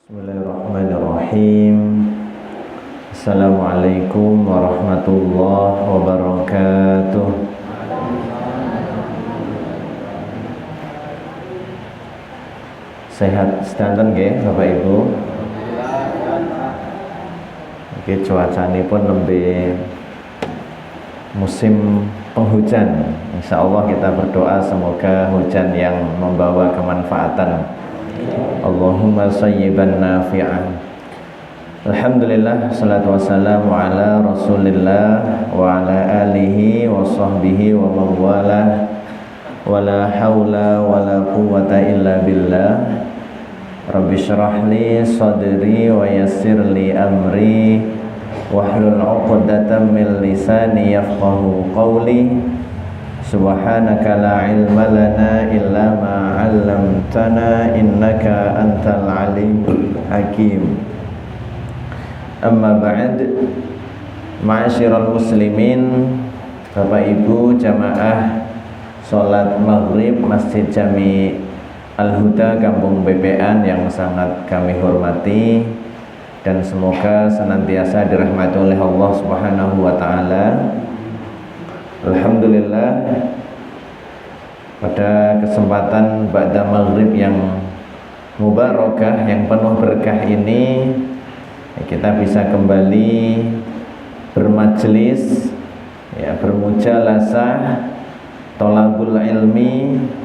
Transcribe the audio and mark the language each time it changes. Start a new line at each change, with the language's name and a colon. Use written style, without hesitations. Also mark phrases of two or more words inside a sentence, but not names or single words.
Arabic: بسم الله الرحمن الرحيم. السلام عليكم ورحمة الله وبركاته.
Javanese: Sehat sedanten nggih Bapak Ibu. Iki cuacane pun nembe musim penghujan.
Indonesian: Insyaallah kita berdoa semoga hujan yang membawa kemanfaatan.
Arabic: اللهم صيبا نافعا. الحمد لله، الصلاة والسلام على رسول الله وعلى آله وصحبه ومن والاه ولا حول ولا قوة إلا بالله. رب اشرح لي صدري ويسر لي أمري واحلل عقدة من لساني يفقهوا قولي. سبحانك لا علم لنا إلا ما علمتنا إنك أنت العليم الحكيم. أما بعد. معاشر المسلمين,
Indonesian: Bapak Ibu jamaah salat maghrib Masjid Jami Al-Huda Kampung Bebean yang sangat kami hormati dan semoga senantiasa dirahmati oleh Allah
Arabic: سبحانه وتعالى.
Indonesian: Alhamdulillah, pada kesempatan ba'da maghrib yang mubarakah, yang penuh berkah ini, kita bisa kembali bermajlis, bermujalasah,
Arabic: طلب العلم.